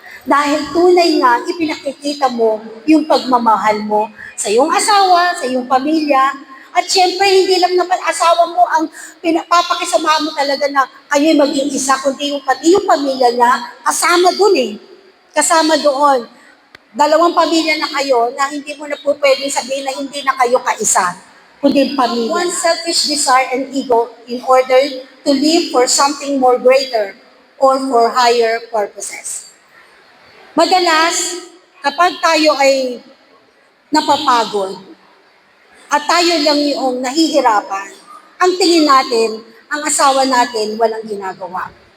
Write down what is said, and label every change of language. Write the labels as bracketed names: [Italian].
[Filipino] Dahil tunay nga, ipinakikita mo yung pagmamahal mo sa iyong asawa, sa iyong pamilya, at syempre, hindi lang naman asawa mo ang papakisama mo talaga na kayo'y maging isa, kundi yung pati yung pamilya niya, kasama dun eh. Kasama doon. Dalawang pamilya na kayo na hindi mo na po pwedeng sabihin na hindi na kayo kaisa, kundi pamilya. [English] One selfish desire and ego in order to live for something more greater or for higher purposes. [Filipino] Madalas, kapag tayo ay napapagod, at tayo lang yung nahihirapan, ang tingin natin, ang asawa natin, walang ginagawa.